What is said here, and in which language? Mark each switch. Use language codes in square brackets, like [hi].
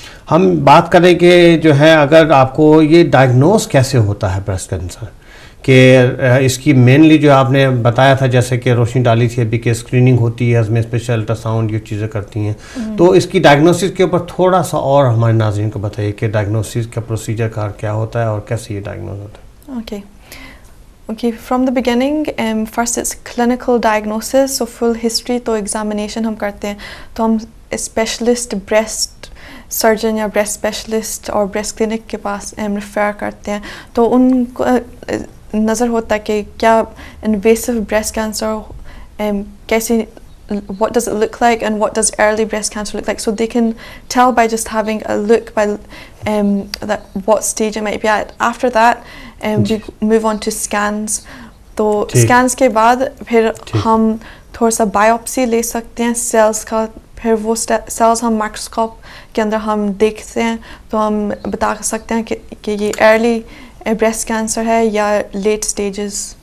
[ur] ہم بات کریں کہ جو ہے اگر آپ کو یہ ڈائگنوز کیسے ہوتا ہے بریسٹ کینسر، کہ اس کی مینلی جو آپ نے بتایا تھا جیسے کہ روشنی ڈالی تھی ابھی کہ اسکریننگ ہوتی ہے، اس میں اسپیشل الٹرا ساؤنڈ یہ چیزیں کرتی ہیں، تو اس کی ڈائگنوسس کے اوپر تھوڑا سا اور ہمارے ناظرین کو بتائیے کہ ڈائگنوسس کا پروسیجر کیا ہوتا ہے اور کیسے یہ ڈائگنوز ہوتا ہے. [en] Okay, from the beginning, first it's clinical diagnosis, so full history [ur] تو examination ہم کرتے ہیں، تو ہم اسپیشلسٹ بریسٹ سرجن یا بریسٹ اسپیشلسٹ اور بریسٹ کلینک کے پاس ریفر کرتے ہیں، تو ان کو نظر ہوتا ہے کہ کیا انویسو بریسٹ کینسر کیسے [en] what does it look like and what does early breast cancer look like, so they can tell by just having a look by that what stage it might be at. After that we move on to scans, [ur] تو scans کے بعد پھر ہم تھوڑا سا biopsy لے سکتے ہیں cells کا، پھر وہ cells ہم microscope کے اندر ہم دیکھتے ہیں، تو ہم بتا سکتے ہیں کہ یہ early breast cancer ہے یا late stages.